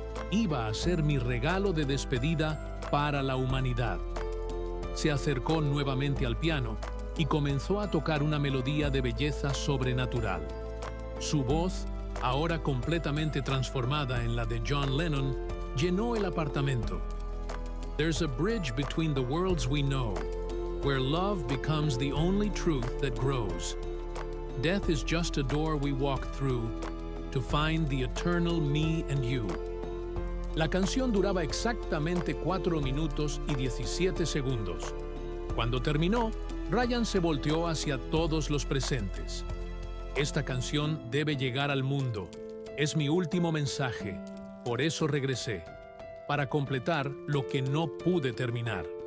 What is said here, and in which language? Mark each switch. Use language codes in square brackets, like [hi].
[es] Iba a ser mi regalo de despedida para la humanidad. Se acercó nuevamente al piano y comenzó a tocar una melodía de belleza sobrenatural. Su voz, ahora completamente transformada en la de John Lennon, llenó el apartamento. [en] There's a bridge between the worlds we know, where love becomes the only truth that grows. Death is just a door we walk through to find the eternal me and you. [es] La canción duraba exactamente 4 minutos y 17 segundos. Cuando terminó, Brian se volteó hacia todos los presentes. Esta canción debe llegar al mundo. Es mi último mensaje. Por eso regresé, para completar lo que no pude terminar.